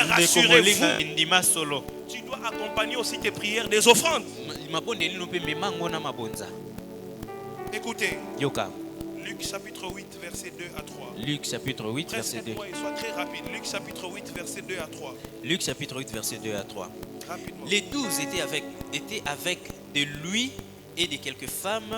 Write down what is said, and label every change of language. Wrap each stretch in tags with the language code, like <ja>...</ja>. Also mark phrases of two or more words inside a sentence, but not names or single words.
<ln>ndeko molinga</ln> <fr>rassurez-vous,</fr> <ln>ndima solo</ln> <fr>tu dois accompagner aussi tes prières des offrandes.</fr> <ln>mabondeli no mpe mema ngo na mabonza.</ln> <fr>Écoutez,</fr> <ln>Yoka</ln> <fr>Luc chapitre 8, verset 2 à 3. Luc chapitre 8 verset 2. Presse-toi et sois très rapide. Luc chapitre 8, verset 2 à 3. Luc chapitre 8 verset 2 à 3. Rapidement. Les 12 étaient avec de lui et de quelques femmes.</fr>